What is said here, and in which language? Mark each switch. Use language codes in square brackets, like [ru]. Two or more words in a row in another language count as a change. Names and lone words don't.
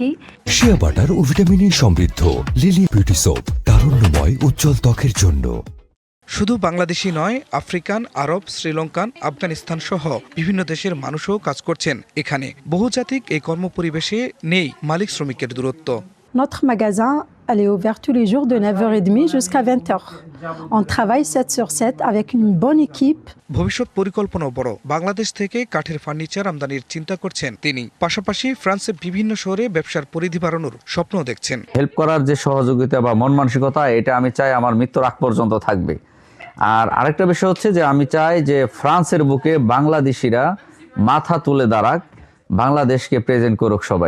[en] shea butter [bn] ও ভিটামিনে সমৃদ্ধ লিলি বিউটি সোপ, তারুণ্যময় উজ্জ্বল ত্বকের জন্য। শুধু বাংলাদেশি নয়, আফ্রিকান, আরব, শ্রীলঙ্কান, আফগানিস্তান সহ বিভিন্ন দেশের মানুষও কাজ করছেন এখানে। বহুজাতিক এই কর্মপরিবেশে নেই মালিক শ্রমিকের দূরত্ব। [fr] Notre magasin, elle est ouverte tous les jours de 9h30 jusqu'à 20h. On travaille 7 sur 7 avec une bonne équipe. [bn] ভবিষ্যৎ পরিকল্পনাও বড়। বাংলাদেশ থেকে কাঠের ফার্নিচার আমদানির চিন্তা করছেন তিনি। পাশাপাশি ফ্রান্সের বিভিন্ন শহরে ব্যবসার পরিধি বাড়ানোর স্বপ্ন দেখছেন। হেল্প করার যে সহযোগিতা বা মন মানসিকতা, এটা আমি চাই আমার মৃত্যুর আগ পর্যন্ত থাকবে। আর আরেকটা বিষয় হচ্ছে যে আমি চাই যে ফ্রান্সের বুকে বাংলাদেশিরা মাথা তুলে দাঁড়াক, বাংলাদেশকে প্রেজেন্ট করুক সবাই।